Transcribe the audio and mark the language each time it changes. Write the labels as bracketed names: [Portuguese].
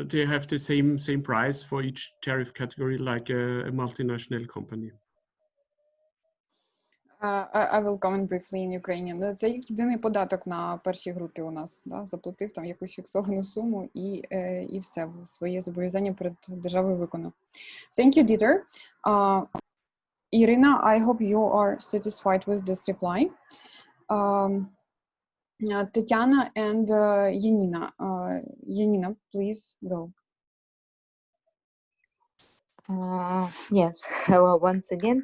[English] They have the same price for each tariff category, like a multinational company. I will comment briefly in Ukrainian. [Ukrainian] Це єдиний податок на першій групі у нас. Да? Заплатив там якусь фіксовану суму і все. Своє зобов'язання перед державою виконав. [English] Thank you, Dieter. Irina, I hope you are satisfied with this reply. Tatiana and Yanina. Yanina, please go. Yes, hello once again.